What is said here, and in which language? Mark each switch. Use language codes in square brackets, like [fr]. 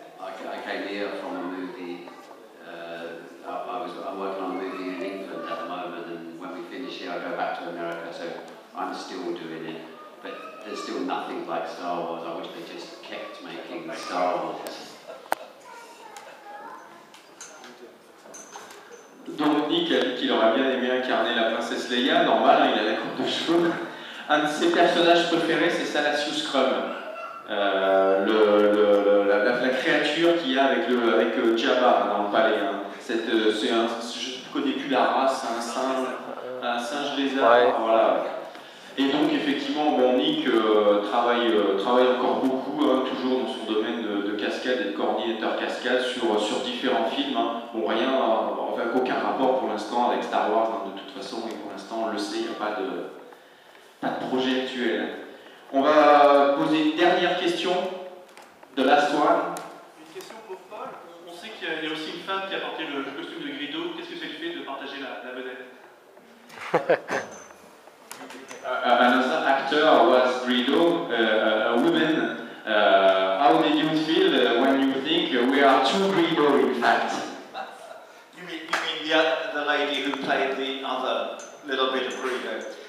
[en] I came here from a movie. I'm working on a movie in England at the moment, and when we finish here, I go back to America. So I'm still doing it, but there's still nothing like Star Wars. I wish they just kept making Star Wars. [fr] Donc Nick a dit qu'il aurait bien aimé incarner la princesse Leia, normal, hein, il a la coupe de cheveux. Un de ses personnages préférés, c'est Salacious Crumb, la créature qu'il y a avec Jabba dans le palais. Hein. Je ne connais plus la race, un singe lézard, ouais. Voilà. Et donc effectivement, Nick travaille encore beaucoup, hein, toujours dans son domaine de cascade et de coordinateur cascade sur différents films. Hein. Aucun rapport pour l'instant avec Star Wars, hein, de toute façon, et pour l'instant on le sait, il n'y a pas de projet actuel. On va poser une dernière question, de [en] last one. [fr] Une question pour Paul. On sait qu'il y a aussi une femme qui a porté le costume de Greedo. Qu'est-ce que ça lui fait de partager la vedette? [en] Another actor was Greedo, a woman. How did you feel when you think we are two Greedo, in fact? You mean the lady who played the other little bit of Greedo?